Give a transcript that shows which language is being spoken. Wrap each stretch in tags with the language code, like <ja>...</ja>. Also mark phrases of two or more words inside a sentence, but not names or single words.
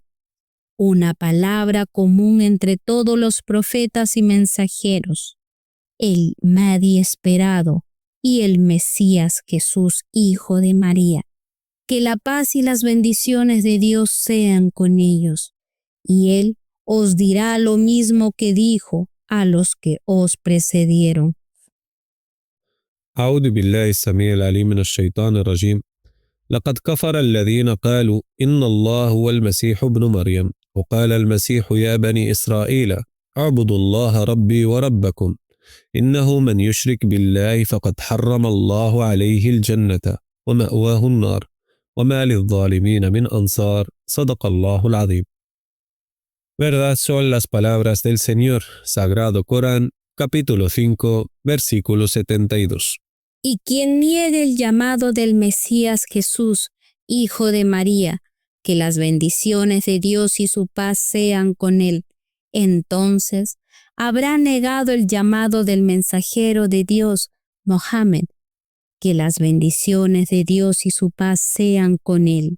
<es>Una palabra común entre todos los profetas y mensajeros, el Mahdi esperado y el Mesías Jesús, hijo de María. Que la paz y las bendiciones de Dios sean con ellos, y Él os dirá lo mismo que dijo a los que os precedieron.</es> <ar>أعوذ بالله السميع العليم من الشيطان الرجيم. لقد كفر الذين قالوا إن الله هو المسيح ابن مريم وقال المسيح يا بني إسرائيل اعبدوا الله ربي وربكم إنه من يشرك بالله فقد حرم الله عليه الجنة ومأواه النار وما للظالمين من أنصار. صدق الله العظيم.</ar> <es>Verdad son las palabras del Señor. Sagrado Corán, capítulo 5, versículo 72. Y quien niegue el llamado del Mesías Jesús, hijo de María, que las bendiciones de Dios y su paz sean con él, entonces habrá negado el llamado del mensajero de Dios, Mohammed, que las bendiciones de Dios y su paz sean con él.</es>